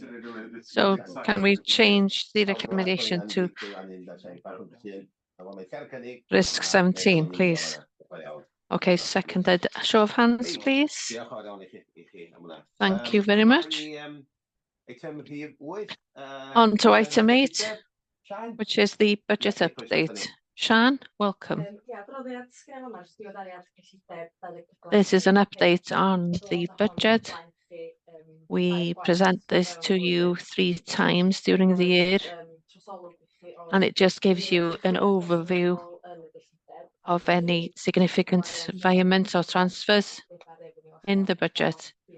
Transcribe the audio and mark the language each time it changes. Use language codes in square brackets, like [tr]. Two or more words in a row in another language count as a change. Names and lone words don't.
[en] So can we change the recommendation to risk 17, please? Okay, seconded. Show of hands, please. Thank you very much. On to item 8, which is the budget update. Sian, welcome. [cy] Ia, adroddiad sgenna fo 'ma, jyst diweddariad cyllideb 2024. [en] This is an update on the budget. We present this to you 3 times during the year, and it just gives you an overview of any significant environment or transfers in the budget.